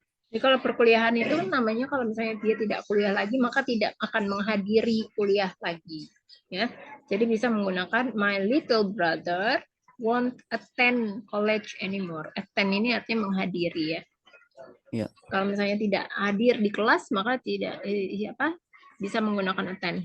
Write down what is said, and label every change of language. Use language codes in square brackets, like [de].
[id] Jadi kalau perkuliahan itu namanya kalau misalnya dia tidak kuliah lagi maka tidak akan menghadiri kuliah lagi, ya. Jadi bisa menggunakan [en] my little brother won't attend college anymore. [id] Attend ini artinya menghadiri ya. Ya. Kalau misalnya tidak hadir di kelas maka tidak bisa menggunakan attend.